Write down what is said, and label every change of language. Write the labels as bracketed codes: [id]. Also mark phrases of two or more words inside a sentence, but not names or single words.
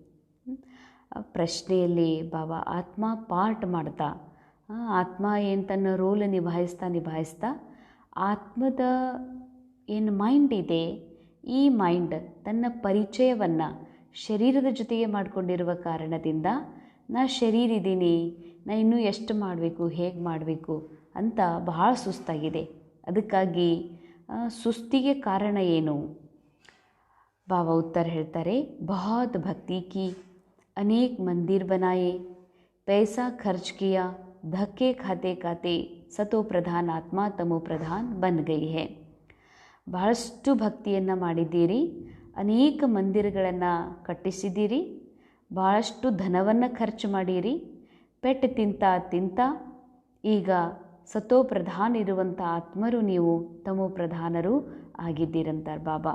[kn] ಪ್ರಶ್ನೆಯಲ್ಲಿ ಬಾಬಾ ಆತ್ಮ ಪಾರ್ಟ್ ಮಾಡ್ತಾ, ಆತ್ಮ ಏನು ತನ್ನ ರೋಲ್ ನಿಭಾಯಿಸ್ತಾ ಆತ್ಮದ ಏನು ಮೈಂಡ್ ಇದೆ, ಈ ಮೈಂಡ್ ತನ್ನ ಪರಿಚಯವನ್ನು ಶರೀರದ ಜೊತೆಗೆ ಮಾಡಿಕೊಂಡಿರುವ ಕಾರಣದಿಂದ ನಾ ಶರೀರ ಇದ್ದೀನಿ, ನಾ ಇನ್ನೂ ಎಷ್ಟು ಮಾಡಬೇಕು, ಹೇಗೆ ಮಾಡಬೇಕು ಅಂತ ಬಹಳ ಸುಸ್ತಾಗಿದೆ. ಅದಕ್ಕಾಗಿ ಸುಸ್ತಿಗೆ ಕಾರಣ ಏನು? ಬಾಬಾ ಉತ್ತರ ಹೇಳ್ತಾರೆ, [hi] बहुत भक्ति की, अनेक मंदिर बनाए, पैसा खर्च किया, धक्के खाते खाते सतो प्रधान आत्मा तमो प्रधान बन गई है. [kn] ಬಹಳಷ್ಟು ಭಕ್ತಿಯನ್ನು ಮಾಡಿದ್ದೀರಿ, ಅನೇಕ ಮಂದಿರಗಳನ್ನು ಕಟ್ಟಿಸಿದ್ದೀರಿ, ಭಾಳಷ್ಟು ಧನವನ್ನು ಖರ್ಚು ಮಾಡಿರಿ, ಪೆಟ್ಟು ತಿಂತ ಈಗ ಸತೋ ಪ್ರಧಾನ ಇರುವಂಥ ಆತ್ಮರು ನೀವು ತಮೋ ಪ್ರಧಾನರು ಆಗಿದ್ದೀರಂತಾರೆ ಬಾಬಾ.